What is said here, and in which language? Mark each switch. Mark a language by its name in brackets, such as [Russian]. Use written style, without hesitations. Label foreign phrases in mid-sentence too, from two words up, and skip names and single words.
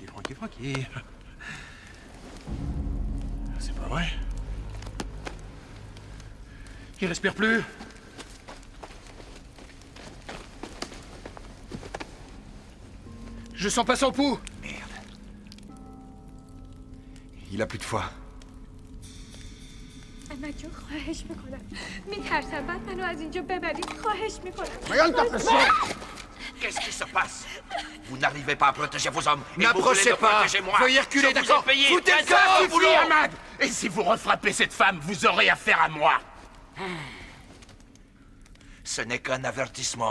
[French] C'est pas vrai. Il respire plus. Je sens pas son pouls. Merde. Il a plus de foi. [Persian] احمد جون خواهش میکنم میترسم بعد منو از اینجا ببرید خواهش میکنم [French] Qu'est-ce qui se passe? Vous n'arrivez pas à protéger vos hommes. N'approchez pas. Veuillez reculer, d'accord? Foutez le camp, vous voulez, Ahmad. Et si vous refrappez cette femme, vous aurez affaire à moi. Ce n'est qu'un avertissement.